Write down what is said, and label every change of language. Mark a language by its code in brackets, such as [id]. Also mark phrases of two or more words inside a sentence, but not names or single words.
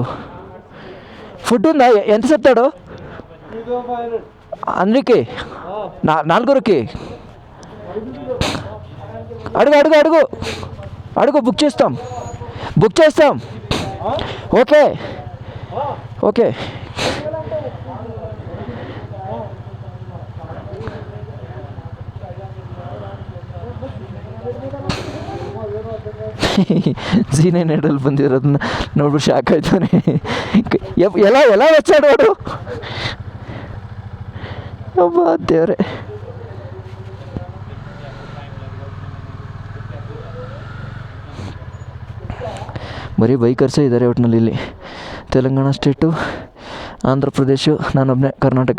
[te] ఫుడ్ ఉందా? ఎంత చెప్తాడు అందరికి? 4 అడుగు బుక్ చేస్తాం. ఓకే. [kn] Z9 ಬಂದಿರೋದನ್ನ ನೋಡ್ಬಿಟ್ಟು ಶಾಕ್ ಆಯ್ತಾನೆ. [te] ఎలా వచ్చాడు వాడు? [kn] ಅಬ್ಬಾ ದೇವ್ರೆ. ಬರೀ ಬೈಕರ್ಸೇ ಇದ್ದಾರೆ ಒಟ್ಟಿನಲ್ಲಿ ಇಲ್ಲಿ. ತೆಲಂಗಾಣ ಸ್ಟೇಟು, ಆಂಧ್ರ ಪ್ರದೇಶ, ನಾನೊಬ್ಬನೇ ಕರ್ನಾಟಕ.